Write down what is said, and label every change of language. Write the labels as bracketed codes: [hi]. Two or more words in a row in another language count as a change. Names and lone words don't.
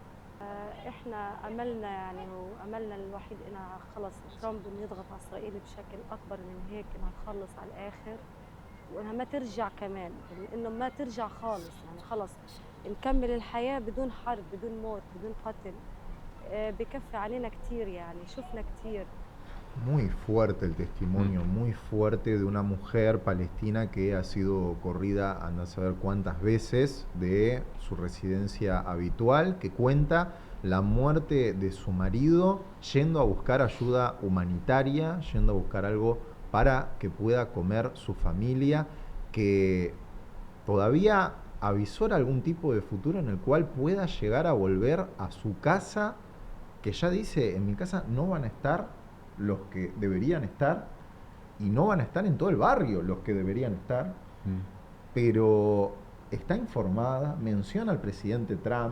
[ar] احنا املنا يعني واملنا الوحيد انها خلص ترامب انه يضغط على اسرائيل بشكل اكبر من هيك انها تخلص على الاخر وانها ما ترجع كمان انه ما ترجع خالص يعني خلص نكمل الحياه بدون حرب بدون موت بدون قتل بكفي علينا كتير يعني شفنا كتير. [es] Muy fuerte el testimonio, muy fuerte de una mujer palestina que ha sido corrida a no saber cuántas veces de su residencia habitual, que cuenta la muerte de su marido yendo a buscar ayuda humanitaria, yendo a buscar algo para que pueda comer su familia, que todavía avisora algún tipo de futuro en el cual pueda llegar a volver a su casa, que ya dice, en mi casa no van a estar los que deberían estar y no van a estar en todo el barrio los que deberían estar, pero está informada, menciona al presidente Trump.